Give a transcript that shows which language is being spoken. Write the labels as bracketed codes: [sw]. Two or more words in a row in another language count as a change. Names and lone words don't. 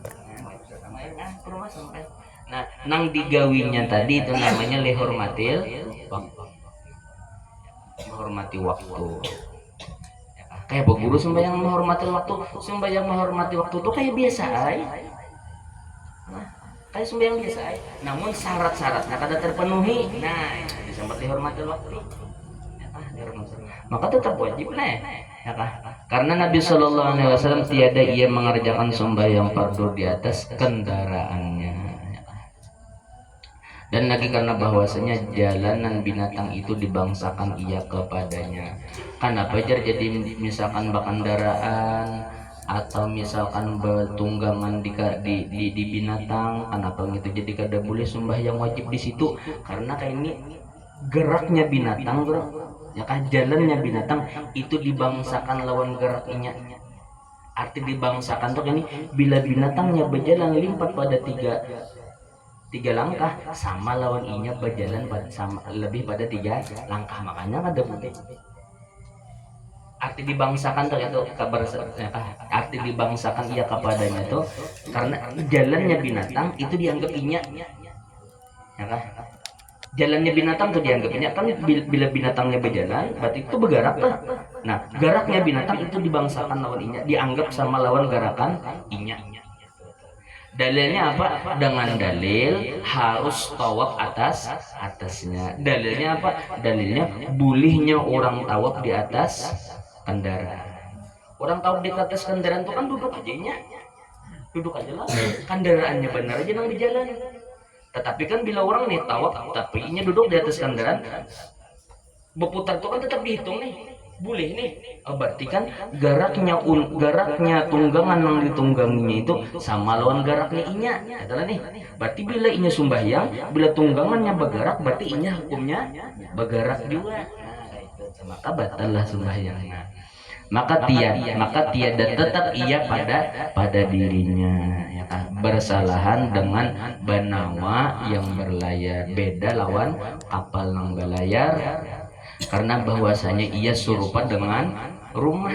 [bjn] Nah nang digawinya tadi itu namanya menghormati waktu. Kayak berguru sembahyang menghormati waktu, sembahyang menghormati waktu itu kayak biasa ay. Kayak sembahyang biasa ay. Namun syarat-syaratnya kada terpenuhi. Nah sempat dihormati waktu maka tetap wajib lah ya kan? [ms] Karena Nabi [ar] صلى الله عليه وسلم [ms] tiada ia mengerjakan sembahyang fardu di atas kendaraannya ya kan? Dan lagi karena bahwasanya jalanan binatang itu dibangsakan ia kepadanya. [bjn] Kenapa jadi misalkan kendaraan atau misalkan bertunggangan di binatang, kenapa gitu jadi kada boleh sembahyang wajib di situ, karena kayak ini geraknya binatang bro ya kan, jalannya binatang itu dibangsakan lawan geraknya. Arti dibangsakan tuh ini bila binatangnya berjalan lipat pada tiga langkah sama lawan inya berjalan sama lebih pada 3 langkah, makanya kada boleh. Arti dibangsakan tuh itu kabar arti dibangsakan ia kepadanya tuh karena jalannya binatang itu dianggap inya ya kan, jalannya binatang tuh dianggapnya kan bila binatangnya berjalan berarti itu bergerak lah. Nah geraknya binatang itu dibangsakan lawan inya, dianggap sama lawan gerakan inya. Dalilnya apa? [ms] Dengan dalil harus tawaf atasnya. [bjn] Dalilnya apa? Dalilnya bolehnya orang tawaf di atas kendaraan. Orang tawaf di atas kendaraan itu kan duduk aja nya, duduk aja lah, kendaraannya benar aja nang di jalan. Tetapi kan bila orang nih tawaf tapi nya duduk di atas kendaraan, berputar itu kan tetap dihitung nih, boleh nih. Berarti kan garaknya tunggangan yang ditungganginya itu sama lawan garaknya inya adalah nih. Berarti bila inya sumbahyang, bila tunggangannya bergerak, berarti inya hukumnya bergerak juga. Nah itu maka batallah sumbahyangnya. [ms] Maka tiada tetap ia pada dirinya, ya kan? Bersalahan dengan banawa yang berlayar, [bjn] beda lawan kapal yang berlayar, [ms] karena bahwasanya ia serupa dengan rumah.